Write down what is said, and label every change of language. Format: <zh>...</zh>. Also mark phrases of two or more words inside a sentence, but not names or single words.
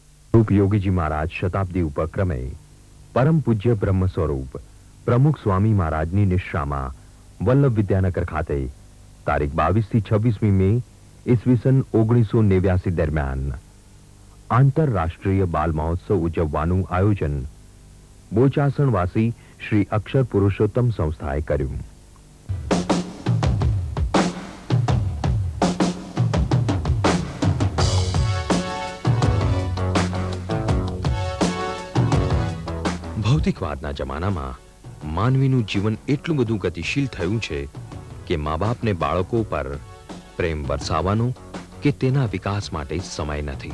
<gu>રૂપ યોગી જી મહારાજ શતાબ્દી ઉપક્રમે પરમ પૂજ્ય બ્રહ્મ સ્વરૂપ પ્રમુખ સ્વામી મહારાજની નિશ્રામાં વલ્લભ વિદ્યાનગર ખાતે તારીખ 22 થી 26મી મે ઈસવીસન 1989 દરમિયાન આંતરરાષ્ટ્રીય બાલ મહોત્સવ ઉજવવાનું આયોજન બોચાસણવાસી શ્રી અક્ષર પુરુષોત્તમ સંસ્થાએ કર્યું. ભૌતિકવાદના જમાનામાં માનવીનું જીવન એટલું બધું ગતિશીલ થયું છે કે મા બાપને બાળકો પર પ્રેમ વરસાવવાનો કે તેના વિકાસ માટે સમય નથી.</gu>